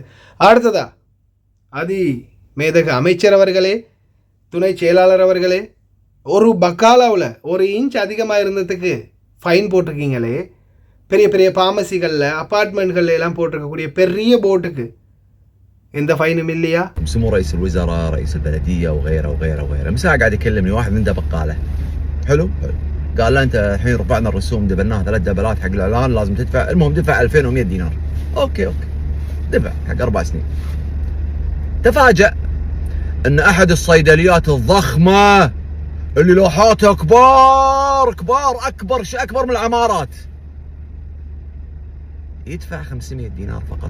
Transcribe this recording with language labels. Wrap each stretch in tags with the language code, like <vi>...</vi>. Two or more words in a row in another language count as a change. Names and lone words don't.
<ta>அடுத்ததா அதி மேதக அமைச்சர் அவர்களே, துணை செயலாளர் அவர்களே, ஒரு பக்காலாவில் 1 இன்ச் அதிகமாக இருந்ததுக்கு ஃபைன் போட்டிருக்கீங்களே. பெரிய பெரிய ஃபார்மசிகளில், அப்பார்ட்மெண்ட்களில் எல்லாம் போட்டிருக்கக்கூடிய பெரிய போட்டுக்கு எந்த ஃபைனும் இல்லையா?</ta> <ar>سمو رئيس الوزراء، رئيس البلديه وغيره وغيره وغيره. مساء قاعد يكلمني واحد عنده بقاله. حلو. قال له انت الحين رفعنا الرسوم، دبلناها 3 دبلات حق الاعلان، لازم تدفع. المهم دفع 2100 دينار. اوكي دفع حق 4 سنين. تفاجأ ان احد الصيدليات الضخمه اللي لوحاتها كبار اكبر من العمارات يدفع 500 دينار فقط.</ar>